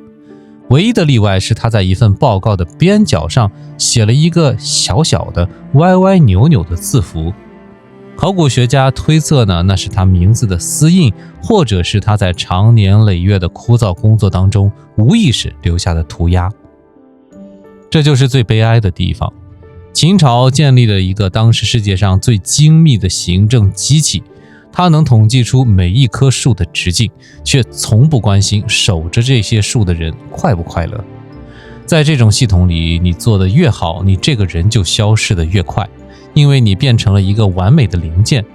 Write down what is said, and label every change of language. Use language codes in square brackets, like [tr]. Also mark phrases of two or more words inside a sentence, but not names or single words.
[zh] 唯一的例外是他在一份報告的邊角上寫了一個小小的歪歪扭扭的字符。考古學家推測呢，那是他名字的私印，或者是他在長年累月的枯燥工作當中无意识留下的涂鸦。這就是最悲哀的地方。秦朝建立了一個當時世界上最精密的行政機器，它能統計出每一棵樹的直徑，卻從不關心守着這些樹的人快不快樂。在這種系統裡，你做得越好，你這個人就消失得越快，因為你變成了一個完美的零件。